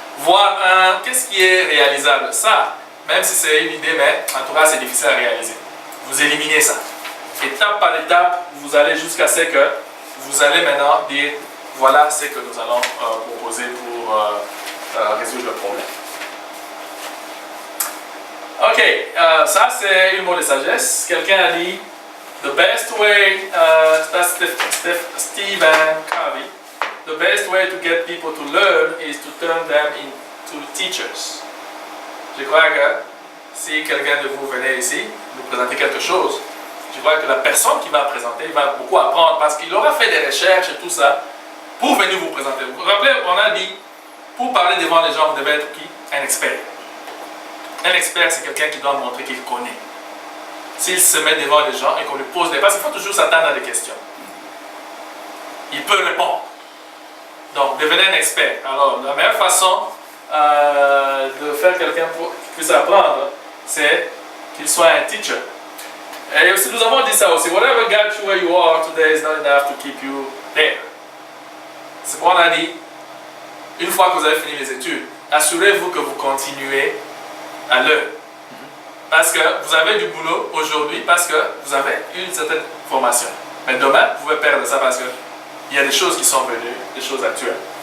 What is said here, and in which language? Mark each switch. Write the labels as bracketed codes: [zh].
[fr] Voir qu'est-ce qui est réalisable. Ça, même si c'est une idée, mais en tout cas c'est difficile à réaliser. Vous éliminez ça. étape par étape, vous allez jusqu'à ce que vous allez maintenant dire voilà ce que nous allons proposer pour résoudre le problème. Ok, ça c'est une mot de sagesse. Quelqu'un a dit [en] the best way, that's Stephen Covey, the best way to get people to learn is to turn them into teachers. [fr] Je crois que si quelqu'un de vous venait ici, nous présenter quelque chose, je crois que la personne qui va présenter va beaucoup apprendre parce qu'il aura fait des recherches et tout ça pour venir vous présenter. Vous vous rappelez, on a dit, pour parler devant les gens, vous devez être qui? Un expert. Un expert, c'est quelqu'un qui doit montrer qu'il connaît. S'il se met devant les gens et qu'on lui pose des... Parce qu'il faut toujours s'attendre à des questions. Il peut répondre. Donc, devenez un expert. Alors, la meilleure façon de faire quelqu'un pour qu'il puisse apprendre, c'est qu'il soit un teacher. Et aussi, nous avons dit ça aussi. [en] Whatever got you where you are today is not enough to keep you there. [fr] C'est pourquoi on a dit, une fois que vous avez fini les études, assurez-vous que vous continuez à l'heure. Parce que vous avez du boulot aujourd'hui, parce que vous avez une certaine formation. Mais demain, vous pouvez perdre ça parce qu'il y a des choses qui sont venues, des choses actuelles.